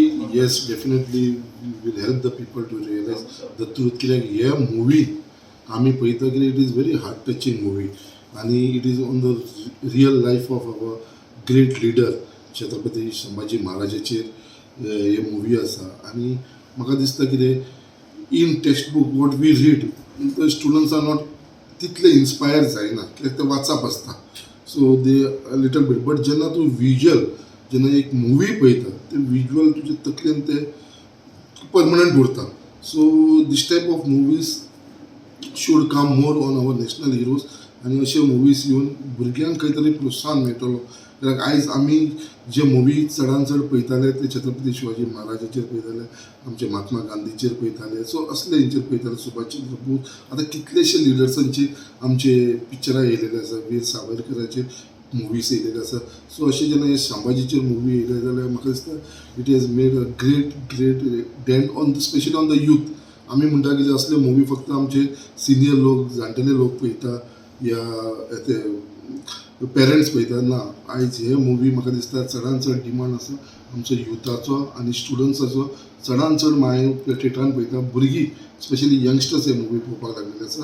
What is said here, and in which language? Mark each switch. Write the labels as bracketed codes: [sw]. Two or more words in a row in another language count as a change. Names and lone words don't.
[en] yes, definitely will help the people to realize the truth. [kok] कित्याक हे मुवी आम्ही पळयता की [en] it is very heart touching movie आणि it is on the real life of our great leader [kok] छत्रपती संभाजी महाराजाचेर हे मुवी आसा. आणि म्हाका दिसता कितें [en] in text book what we read students are not [kok] तितले इन्स्पायर जायना कित्याक ते वाचप आसता [en] so they little bit. [kok] बट जेन्ना तूं विज्युअल जेन्ना एक मुवी पळयता ते विज्युअल तुजे तकलेन ते परमनंट उरता. [en] so this type of movies should come more on our national heroes [kok] आणि अशे मुवीज येवन भुरग्यांक खंय तरी प्रोत्साहन मेळटलो. कित्याक आयज आमी जे मुवी चडान चड पळयताले ते छत्रपती शिवाजी महाराजाचेर पळयताले, आमचे महात्मा गांधीचेर पळयताले, सो असले हेंचेर पळयताले, सुभाषचंद्र बोस. आतां कितलेशे लिडर्सांची आमचे पिक्चरां येयलेले आसा, वीर सावरकराचेर मुवीज येयलेले आसा. सो अशें जेन्ना हे संभाजीचेर मुवी येयले जाल्यार म्हाका दिसता [en] it has made a great dent on specially on the youth. [kok] आमी म्हणटा की असले मुवी फक्त आमचे सिनियर लोक जाणटेले लोक पळयता या ते पेरंट्स पळयता ना. आयज हे मुवी म्हाका दिसता चडान चड डिमांड आसा आमचो युथाचो आनी स्टुडंट्साचो. चडान चड हांवें थिएटरान पळयता भुरगीं [en] specially youngsters [kok] हे मुवी पळोवपाक लागलेले आसा.